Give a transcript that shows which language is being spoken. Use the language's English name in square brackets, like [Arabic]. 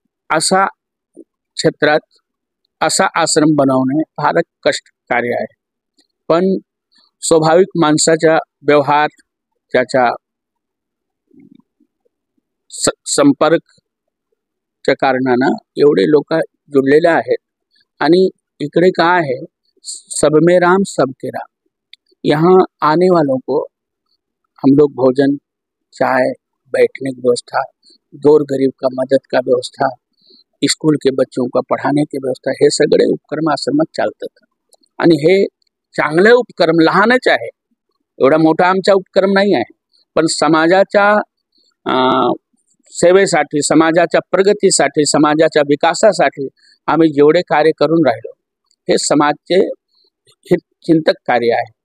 [Marathi] असा क्षेत्रात असा आश्रम बनवणे फार कष्ट कार्य आहे, पण स्वाभाविक माणसाचा व्यवहार, त्याचा संपर्कच्या कारणानं एवढे लोक जुडलेले आहेत। आणि इकडे काय आहे, [Hindi] सब में राम सबके राम। यहाँ आने वालों को हम लोग भोजन, चाय, बैठने की व्यवस्था, गोर गरीब का मदत का व्यवस्था, स्कूल के बच्चों का पढ़ाने की व्यवस्था, [Marathi] हे सगळे उपक्रम आश्रमात चालतात। आणि हे चांगले उपक्रम लहानच आहे, एवढा मोठा आमचा उपक्रम नाही आहे, पण समाजाच्या सेवेसाठी, समाजाच्या प्रगतीसाठी, समाजाच्या विकासासाठी आम्ही जेवढे कार्य करून राहिलो हे समाजचे हितचिंतक कार्य आहे।